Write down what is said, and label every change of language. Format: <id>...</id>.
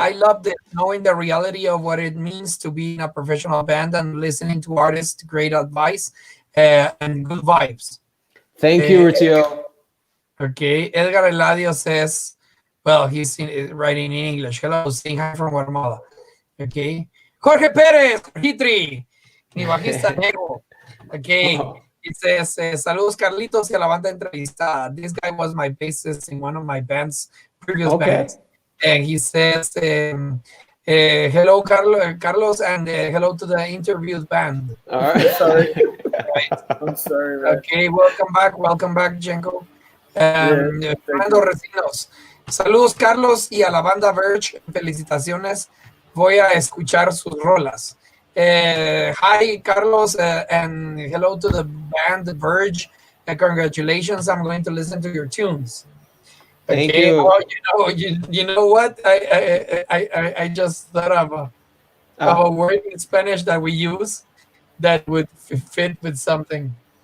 <en>I love knowing the reality of what it means to be in a professional band and listening to artists, great advice and good vibes. Thank you, Rutilo. Okay, Edgar Eladio says, well, he's writing in English. Hello, saying hi from Guatemala. Okay.</en> <es>Jorge Pérez, Hitri, mi bajista negro.</es> <en>Okay. It says,</en> <es>saludos Carlitos y a la banda entrevistada.</es> <en>This guy was my bassist in one of my band's previous bands. And he says, hello Carlos and hello to the interviewed band. All right. Sorry. Right? I'm sorry, man. Okay, welcome back, Jenko. Fernando Recinos.</en> <es>Saludos Carlos y a la banda Verge. Felicitaciones. Voy a escuchar sus rolas.</es> <en>Hi, Carlos, and hello to the band Verge. Congratulations! I'm going to listen to your tunes. Thank okay. you. Oh, you know what? I just thought of a word in Spanish that we use that would fit with something.</en>